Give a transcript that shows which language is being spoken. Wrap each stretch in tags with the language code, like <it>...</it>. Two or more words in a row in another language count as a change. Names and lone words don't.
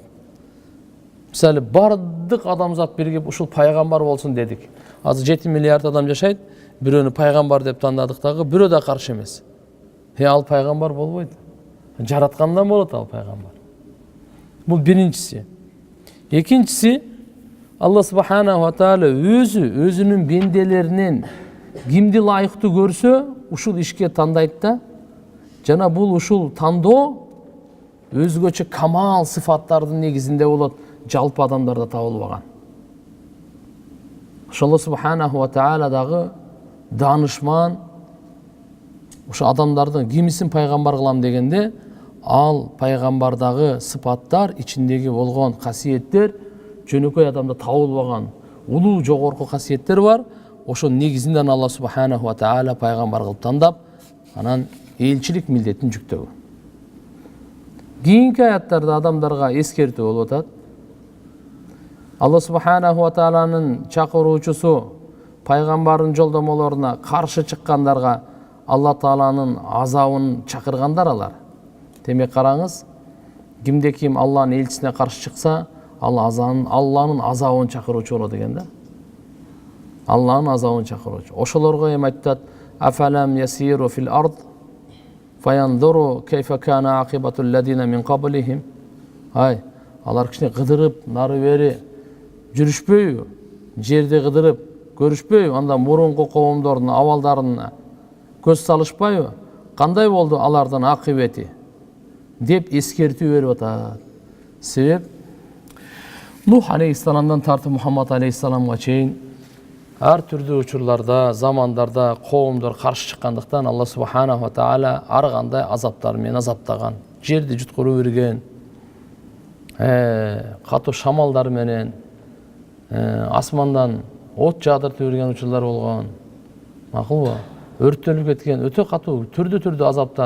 <ky>Мисалы, бардык адамзат биригип ушул пайгамбар болсун дедик. Азыр 7 миллиард адам жашайт, бирөөнү пайгамбар деп тандадык дагы, бирөө да каршы эмес. Ал пайгамбар болбойт. Жараткандан болот ал пайгамбар. Бул биринчиси. Экинчиси,</ky> <ar>الله سبحانه وتعالى</ar> <ky>өзүнүн бенделеринин кимди ылайыктуу көрсө ушул ишке тандайт да. Жана бул ушул тандоо өзгөчө камал сыфаттардын негизинде болот, жалпы адамдарда табылбаган.</ky> <ar>الله سبحانه وتعالى</ar> <ky>дагы данышман, ошо адамдардын кимисин пайгамбар кылам дегенде, ал пайгамбардагы сыпаттар, ичиндеги болгон касиеттер жөнөкөй адамда табылбаган улуу жогорку касиеттер бар. Ошо негизинен</ky> <ar>الله سبحانه وتعالى</ar> <ky>пайгамбар кылып тандап, анан элчилик милдетин жүктөгөн. Кийинки аяттарда адамдарга эскертүү болуп атат.</ky> <ar>الله سبحانه و</ar> <ky>тааланын чакыруучусу пайгамбардын жолдомолоруна каршы чыккандарга Алла тааланын азабын чакыргандар алар. Демек караңыз, кимде ким Алланын элчисине каршы чыкса, Алланын азабын чакыруучу болот экен да. Алланын азабын чакыруучу. Ошолорго эми айтат:</ky> <ar>"أفلم يسيروا في الأرض فينظروا كيف كان عاقبة الذين من قبلهم".</ar> <ky>Алар кичине кыдырып, нары бери жүрүшпөйбү? Жерде кыдырып көрүшпөйбү? Анда мурунку коомдордун абалдарына көз салышпайбы? Кандай болду алардын акыбети? Деп эскертүү берип атат. Себеп Нух алейхиссаламдан тартып Мухаммад алейхиссаламга чейин ар түрдүү учурларда, замандарда коомдор каршы чыккандыктан Алла субханаху ва тааля ар кандай азаптар менен азаптаган. Жерди жуткуруп берген, катуу шамалдар менен, асмандан от жаадыртып берген учурлар болгон. Макулбу? Өрттөнүп кеткен өтө катуу түрдүү азаптар.</ky>